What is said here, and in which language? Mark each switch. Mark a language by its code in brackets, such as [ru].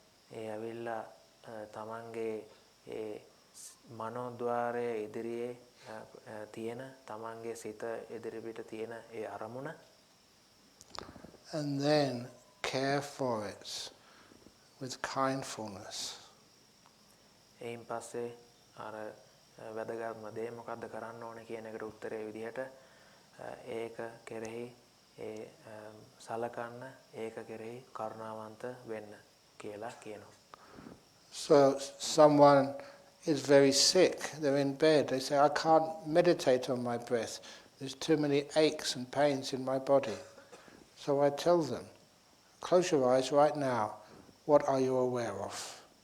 [si] ඒ ඇවිල්ලා තමන්ගේ ඒ මනෝද්වාරයේ ඉදිරියේ තියෙන තමන්ගේ සිත ඉදිරිපිට තියෙන ඒ අරමුණ. [en] And then care for it with kindfulness. [si] එයින් පස්සේ අර වැදගත්ම දේ මොකක්ද කරන්න ඕනේ කියන එකට උත්තරේ විදිහට ඒක කෙරෙහි ඒ සලකන්න ඒක කෙරෙහි කරුණාවන්ත වෙන්න කියලා කියනවා. [en] So someone is very sick, they're in bed, they say, I can't meditate on my breath, there's too many aches and pains in my body. So I tell them, close your eyes right now, what are you aware of?